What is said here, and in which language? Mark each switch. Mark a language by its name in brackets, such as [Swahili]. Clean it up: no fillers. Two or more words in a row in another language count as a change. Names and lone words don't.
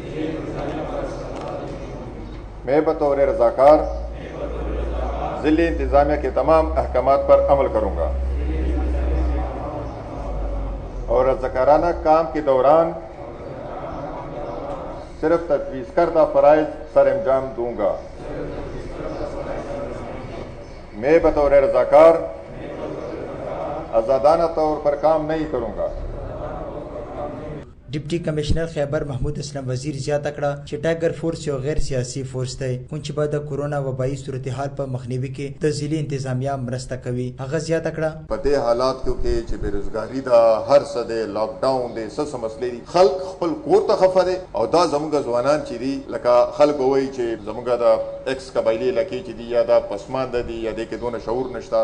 [Urdu] میں بطور رضاکار ضلعے انتظامیہ کے تمام احکامات پر عمل کروں گا اور رضاکارانہ کام کے دوران صرف تجویز کردہ فرائض سر انجام دوں گا. میں بطور رضاکار آزادانہ طور پر کام نہیں کروں گا. [English] deputy commissioner [Pashto] खैबर महमूद اسلم वजीर زیاته کړه چې ټایګر فورس یو غیر سیاسي فورس دی کوم چې به د کورونا وبایي صورتحال په مخنیوي کې د ضلعي انتظامیه مرسته کوي. هغه زیاته کړه په دې حالات کې چې بیروزګاری دا هر څه دی [English] lock down [Pashto] دی څه مسلې دي خلک خپل کور ته خفه دي او دا زموږ ځوانان چې دي لکه خلک وایي چې زموږ د ایکس قبایلی لکه چې دي یا دا پسمانده دي یا د کې دونه شعور نشته.